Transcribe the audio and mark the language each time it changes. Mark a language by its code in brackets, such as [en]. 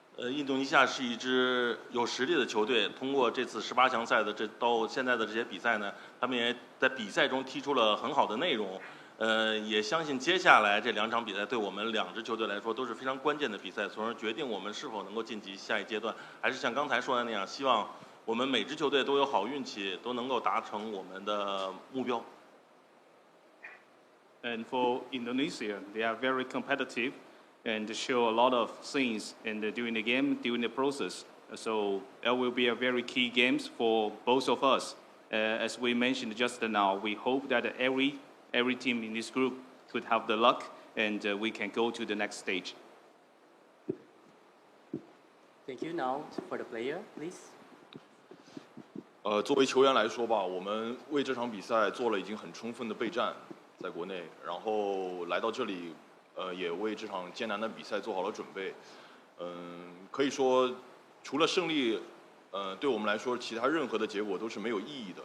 [zh] 印度尼西亚是一支有实力的球队，通过这次18强赛的到现在的这些比赛呢，他们也在比赛中踢出了很好的内容。也相信接下来这2场比赛对我们2支球队来说都是非常关键的比赛，从而决定我们是否能够晋级下一阶段。还是像刚才说的那样，希望我们每支球队都有好运气，都能够达成我们的目标。 [en] And for Indonesia, they are very competitive and show a lot of things during the game, during the process. So it will be a very key games for both of us. As we mentioned just now, we hope that every team in this group could have the luck and we can go to the next stage. Thank you. Now for the player, please. [zh] 作为球员来说吧，我们为这场比赛做了已经很充分的备战，在国内，然后来到这里，也为这场艰难的比赛做好了准备。可以说，除了胜利，对我们来说，其他任何的结果都是没有意义的。